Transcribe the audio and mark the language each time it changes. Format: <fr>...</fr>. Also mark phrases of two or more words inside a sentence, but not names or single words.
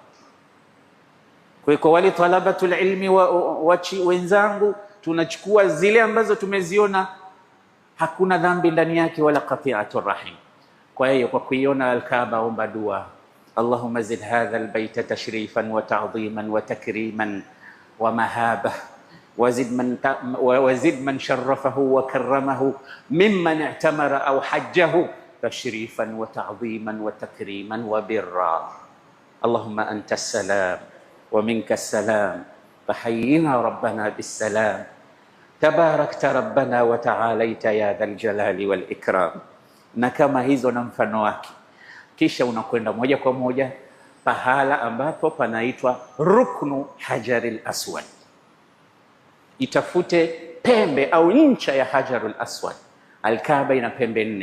<sw>Kwa wale</sw> <ar>طلبة العلم</ar> <sw>wenzangu, tunachukua zile ambazo tumeziona hakuna dhambi ndani yake wala</sw> <ar>قطيعة الرحم.</ar> <sw>Kwa hiyo kwa kuiona Al-Kaaba omba dua,</sw> <ar>اللهم زد هذا البيت تشريفا وتعظيما وتكريما ومهابة وزد من شرفه وكرمه ممن اعتمر أو حجه تشريفا وتعظيما وتكريما وبرا. اللهم أنت السلام ومنك السلام فحينا ربنا بالسلام تباركت ربنا وتعاليت يا ذا الجلال والإكرام.</ar> <sw>Na kama hizo na mfano wake, kisha unakwenda moja kwa moja pahala ambapo panaitwa Ruknu Hajaril Aswad. Itafute pembe au ncha ya Hajarul Aswad. Al-Kaaba ina pembe 4.</sw>